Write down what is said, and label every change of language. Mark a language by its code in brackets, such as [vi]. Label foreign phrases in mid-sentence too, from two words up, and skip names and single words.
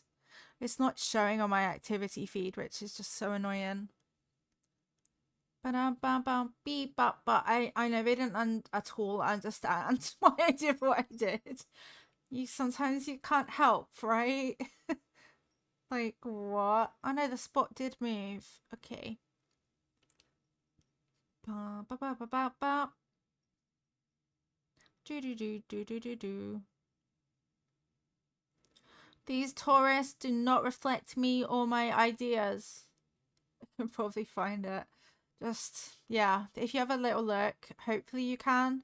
[en] It's not showing on my activity feed, which is just so annoying. Beep, but I know they didn't at all understand why I did what I did. Sometimes you can't help, right? Like what? I know the spot did move. Okay. Ba ba ba ba ba ba. Do do do do do do do. These tourists do not reflect me or my ideas. I can probably find it. Just yeah, if you have a little look, hopefully you can.